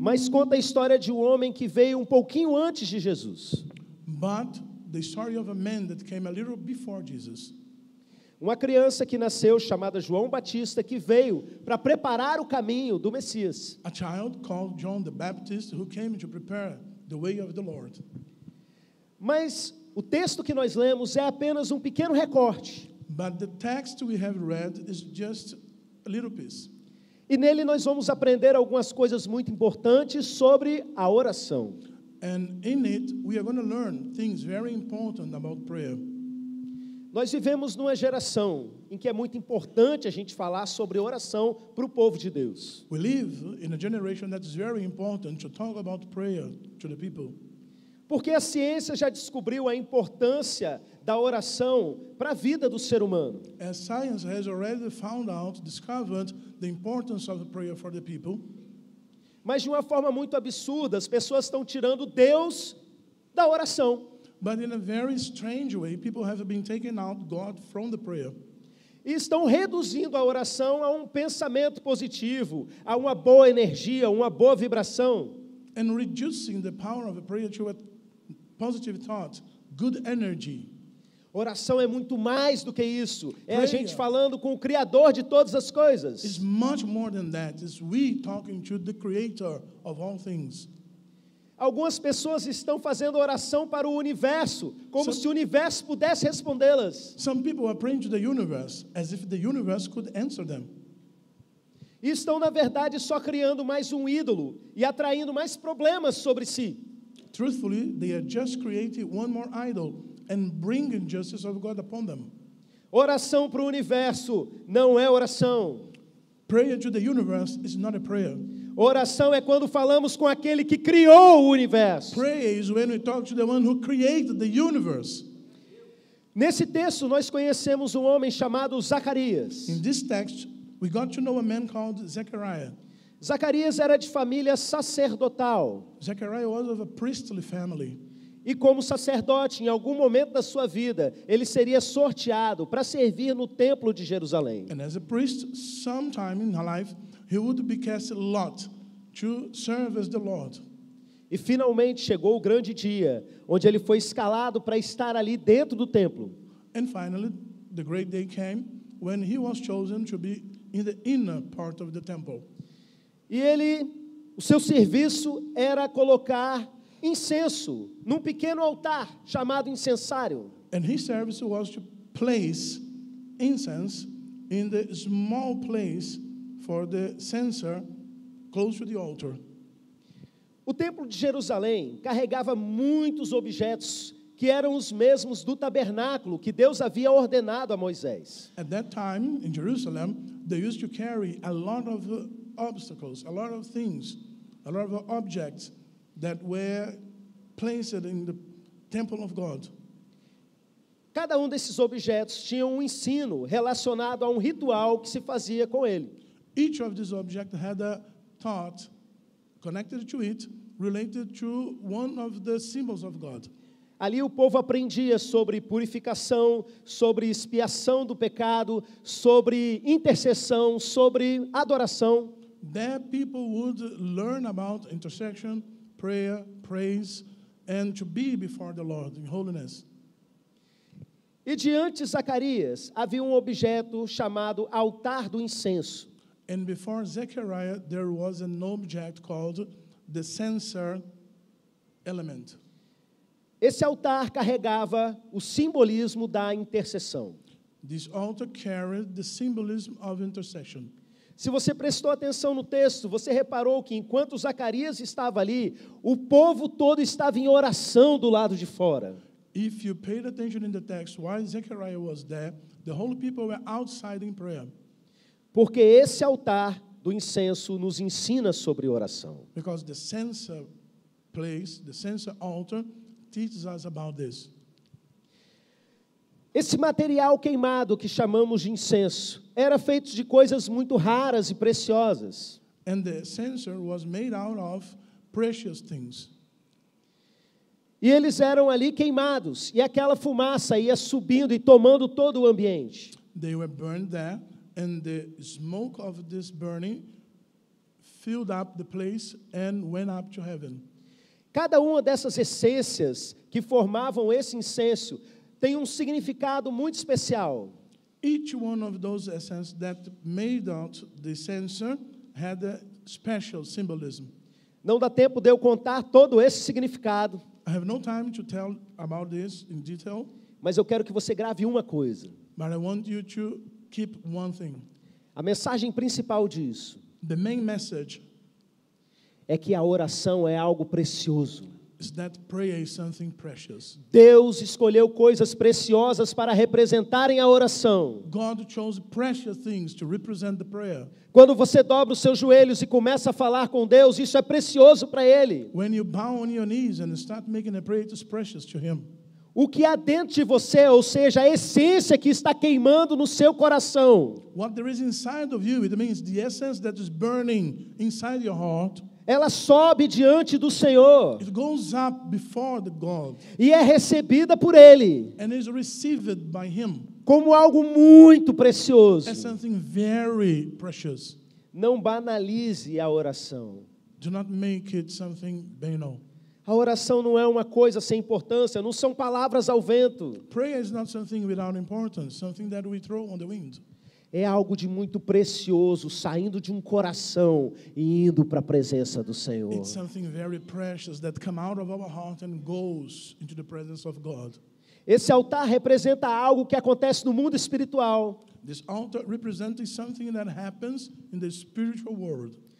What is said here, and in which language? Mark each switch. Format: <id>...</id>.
<pt>conta a história de um homem que veio um pouquinho antes de Jesus.</pt> <en>But the story of a man that came a little before Jesus.</en> <pt>Uma criança que nasceu chamada João Batista, que veio para preparar o caminho do Messias.</pt> <en>A child called John the Baptist who came to prepare the way of the Lord.</en> <pt>Mas o texto que nós lemos é apenas um pequeno recorte.</pt> <en>But the text we have read is just a little piece.</en> <pt>E nele nós vamos aprender algumas coisas muito importantes sobre a oração.</pt> <en>And in it, we are going to learn things very important about prayer.</en> <pt>Nós vivemos numa geração em que é muito importante a gente falar sobre oração para o povo de Deus.</pt> <en>We live in a generation that is very important to talk about prayer to the people.</en> <pt>Porque a ciência já descobriu a importância da oração para a vida do ser humano.</pt> <en>As science has already discovered the importance of prayer for the people.</en> <pt>Mas de uma forma muito absurda, as pessoas estão tirando Deus da oração.</pt> <en>But in a very strange way, people have been taking out God from the prayer.</en> <pt>E estão reduzindo a oração a um pensamento positivo, a uma boa energia, uma boa vibração.</pt> <en>And reducing the power of a prayer to a positive thought, good energy.</en> <pt>Oração é muito mais do que isso. É a</pt> <en>Prayer.</en> <pt>gente falando com o Criador de todas as coisas.</pt> <en>It's much more than that. It's we talking to the Creator of all things.</en> <pt>Algumas pessoas estão fazendo oração para o universo, como se o universo pudesse respondê-las.</pt> <en>Some people are praying to the universe as if the universe could answer them.</en> <pt>E estão, na verdade, só criando mais um ídolo e atraindo mais problemas sobre si.</pt> <en>Truthfully, they are just creating one more idol and bringing justice of God upon them.</en> <pt>Oração para o universo não é oração.</pt> <en>Prayer to the universe is not a prayer.</en> <pt>Oração é quando falamos com aquele que criou o universo.</pt> <en>Prayer is when we talk to the one who created the universe.</en> <pt>Nesse texto, nós conhecemos um homem chamado Zacarias.</pt> <en>In this text, we got to know a man called Zechariah.</en> <pt>Zacarias era de família sacerdotal.</pt> <en>Zechariah was of a priestly family.</en> <pt>E como sacerdote, em algum momento da sua vida, ele seria sorteado para servir no templo de Jerusalém.</pt> <en>And as a priest, sometime in her life, he would be cast a lot to serve as the Lord.</en> <pt>E finalmente chegou o grande dia, onde ele foi escalado para estar ali dentro do templo.</pt> <en>And finally, the great day came when he was chosen to be in the inner part of the temple.</en> <pt>E o seu serviço era colocar incenso num pequeno altar chamado incensário.</pt> <en>And his service was to place incense in the small place for the censer close to the altar.</en> <pt>O templo de Jerusalém carregava muitos objetos que eram os mesmos do tabernáculo que Deus havia ordenado a Moisés.</pt> <en>At that time in Jerusalem, they used to carry a lot of obstacles, a lot of things, a lot of objects that were placed in the temple of God.</en> <pt>Cada um desses objetos tinha um ensino relacionado a um ritual que se fazia com ele.</pt> <en>Each of these objects had a thought connected to it, related to one of the symbols of God.</en> <pt>Ali o povo aprendia sobre purificação, sobre expiação do pecado, sobre intercessão, sobre adoração.</pt> <en>There people would learn about intercession, prayer, praise, and to be before the Lord in holiness.</en> <pt>E diante de Zacarias havia um objeto chamado altar do incenso.</pt> <en>And before Zechariah, there was an object called the censer element.</en> <pt>Esse altar carregava o simbolismo da intercessão.</pt> <en>This altar carried the symbolism of intercession.</en> <pt>Se você prestou atenção no texto, você reparou que enquanto Zacarias estava ali, o povo todo estava em oração do lado de fora.</pt> <en>If you paid attention in the text, while Zechariah was there, the whole people were outside in prayer.</en> <pt>Porque esse altar do incenso nos ensina sobre oração.</pt> <en>Because the censer place, the censer altar, teaches us about this.</en> <pt>Esse material queimado que chamamos de incenso era feito de coisas muito raras e preciosas.</pt> <en>And the censer was made out of precious things.</en> <pt>E eles eram ali queimados, e aquela fumaça ia subindo e tomando todo o ambiente.</pt> <en>They were burned there, and the smoke of this burning filled up the place and went up to heaven.</en> <pt>Cada uma dessas essências que formavam esse incenso tem um significado muito especial.</pt> <en>Each one of those essences that made out the censer had a special symbolism.</en> <pt>Não dá tempo de eu contar todo esse significado,</pt> <en>I have no time to tell about this in detail,</en> <pt>mas eu quero que você grave uma coisa.</pt> <en>but I want you to keep one thing.</en> <pt>A mensagem principal disso</pt> <en>The main message</en> <pt>é que a oração é algo precioso.</pt> <en>is that prayer is something precious.</en> <pt>Deus escolheu coisas preciosas para representarem a oração.</pt> <en>God chose precious things to represent the prayer.</en> <pt>Quando você dobra os seus joelhos e começa a falar com Deus, isso é precioso para Ele.</pt> <en>When you bow on your knees and start making a prayer, it is precious to Him.</en> <pt>O que há dentro de você, ou seja, a essência que está queimando no seu coração,</pt> <en>What there is inside of you, it means the essence that is burning inside your heart,</en> <pt>ela sobe diante do Senhor</pt> <en>it goes up before the God</en> <pt>e é recebida por Ele</pt> <en>and is received by Him</en> <pt>como algo muito precioso.</pt> <en>as something very precious.</en> <pt>Não banalize a oração.</pt> <en>Do not make it something banal.</en> <pt>A oração não é uma coisa sem importância, não são palavras ao vento.</pt> <en>Prayer is not something without importance, something that we throw on the wind.</en> <pt>É algo de muito precioso, saindo de um coração e indo para a presença do Senhor.</pt> <en>It's something very precious that come out of our heart and goes into the presence of God.</en> <pt>Esse altar representa algo que acontece no mundo espiritual.</pt> <en>This altar represents something that happens in the spiritual world.</en>